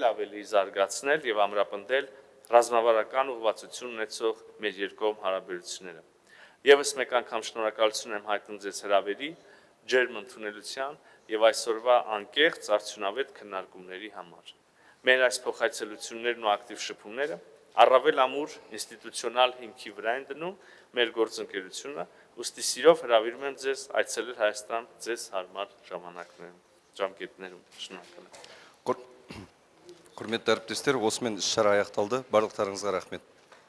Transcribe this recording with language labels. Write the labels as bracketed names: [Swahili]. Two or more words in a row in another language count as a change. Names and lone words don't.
[Armenian] ավելի զարգացնել եւ ամրապնդել ռազմավարական ուղղվածություն ունեցող մեր երկկողմ հարաբերությունները։ Եվս մեկ անգամ շնորհակալություն եմ հայտնում ձեզ հրավերի, ջերմ ընդունելության եւ այսօրվա անկեղծ արդյունավետ քննարկումների համար։ Մեր այս փոխայցելություններն ու ակտիվ շփումները առավել ամուր ինստիտուցիոնալ հիմքի վրա են դնում մեր գործընկերությունը, ուստի սիրով հրավիրում եմ ձեզ այցելել Հայաստան ձեզ հարմար ժամկետներում։ Շնորհակալ եմ։ [Kazakh] Hürmetli әріптестер, осымен іс-шара аяқталды. Барлықтарыңызға рахмет.